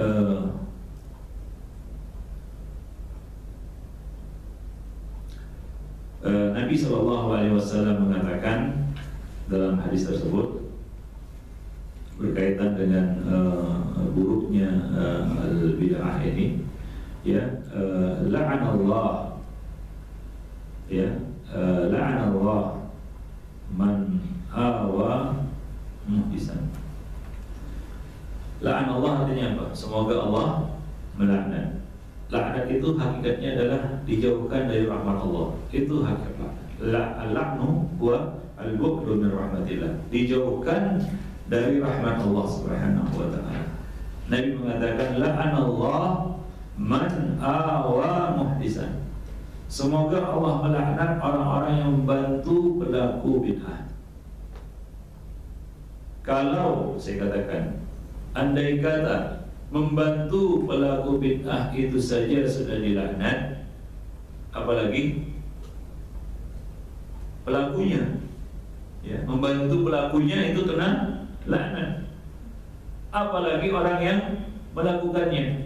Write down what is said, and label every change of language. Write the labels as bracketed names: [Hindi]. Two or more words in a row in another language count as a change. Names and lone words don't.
[Indonesian] Nabi SAW mengatakan dalam hadis tersebut berkaitan dengan buruknya al-bid'ah ini, ya, [Arabic] لعن الله, ya, لعن الله من آوى محدثا. لعن الله [Indonesian] artinya apa? Semoga Allah melaknat. Laknat itu hakikatnya adalah dijauhkan dari rahmat Allah. Itu hakikat. [Arabic] اللعن هو البعد من رحمة الله. [Indonesian] Dijauhkan dari rahmat Allah [Arabic] سبحانه وتعالى. [Indonesian] Nabi mengatakan [Arabic] لعن الله من آوى محدثا. [Indonesian] Semoga Allah melaknat orang-orang yang membantu pelaku bid'ah. Kalau saya katakan, andai kata membantu pelaku bid'ah itu saja sudah dilaknat, apalagi pelakunya, ya, membantu pelakunya itu kena laknat, apalagi orang yang melakukannya.